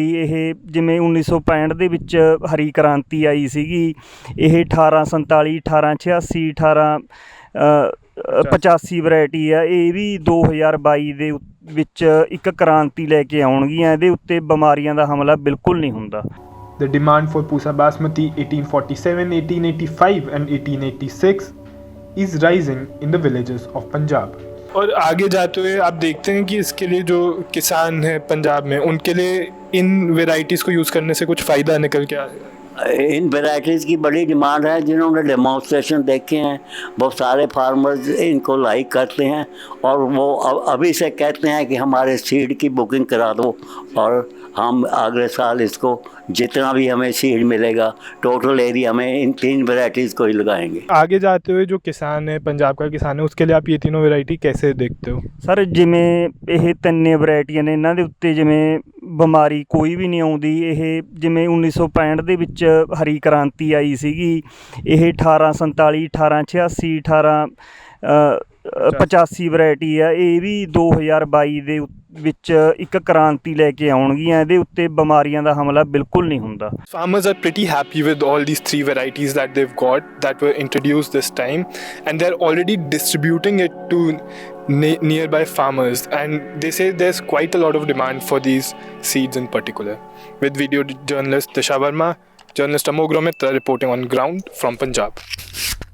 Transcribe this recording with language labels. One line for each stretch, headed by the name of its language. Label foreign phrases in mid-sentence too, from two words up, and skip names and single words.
Punjabi: ਇਹ ਜਿਵੇਂ 1965 ਦੇ ਵਿੱਚ ਹਰੀ ਕ੍ਰਾਂਤੀ ਆਈ ਸੀਗੀ, ਇਹ 1847, 1886, 1885 ਵੈਰਾਈਟੀ ਆ। ਇਹ ਵੀ 2022 ਦੇ ਵਿੱਚ ਇੱਕ ਕ੍ਰਾਂਤੀ ਲੈ ਕੇ ਆਉਣਗੀਆਂ। ਇਹਦੇ ਉੱਤੇ ਬਿਮਾਰੀਆਂ ਦਾ ਹਮਲਾ ਬਿਲਕੁਲ ਨਹੀਂ ਹੁੰਦਾ।
English: The demand for Pusa Basmati 1847, 1885 and 1886 is rising in the villages of Punjab.
Hindi: और आगे जाते हुए आप देखते हैं कि इसके लिए जो किसान हैं पंजाब में, उनके लिए इन वेराइटीज़ को यूज़ करने से कुछ फ़ायदा निकल के आएगा? इन वेराइटीज़ की बड़ी डिमांड है। जिन्होंने डेमोन्स्ट्रेशन देखे हैं वो सारे फार्मर्स इनको लाइक करते हैं, और वो अभी से कहते हैं कि हमारे सीड की बुकिंग करा दो, और हम अगले साल इसको जितना भी हमें सीड मिलेगा
English: total area
Hindi: में इन 3 वेराइटीज़ को ही लगाएंगे। आगे जाते हुए जो किसान है, पंजाब का किसान है, उसके लिए आप ये तीनों वैरायटी कैसे देखते हो?
Punjabi: ਸਰ ਜਿਵੇਂ ਇਹ ਤਿੰਨੇ ਵੈਰਾਈਟੀਆਂ ਨੇ, ਇਹਨਾਂ ਦੇ ਉੱਤੇ ਜਿਵੇਂ ਬਿਮਾਰੀ ਕੋਈ ਵੀ ਨਹੀਂ ਆਉਂਦੀ। ਇਹ ਜਿਵੇਂ 1965 ਦੇ ਵਿੱਚ ਹਰੀ ਕ੍ਰਾਂਤੀ ਆਈ ਸੀਗੀ, ਇਹ 1847, 1886, 1885 ਵੈਰਾਈਟੀ ਆ। ਇਹ ਵੀ 2022 ਦੇ ਵਿੱਚ ਇੱਕ ਕ੍ਰਾਂਤੀ ਲੈ ਕੇ ਆਉਣਗੀਆਂ। ਇਹਦੇ ਉੱਤੇ ਬਿਮਾਰੀਆਂ ਦਾ ਹਮਲਾ ਬਿਲਕੁਲ ਨਹੀਂ ਹੁੰਦਾ।
English: Farmers are pretty happy with all these 3 varieties that they've got that were introduced this time, and they're already distributing it to nearby farmers, and they say there's quite a lot of demand for these seeds in particular. With video journalist Disha Verma, journalist Amog Mitra reporting on ground from Punjab.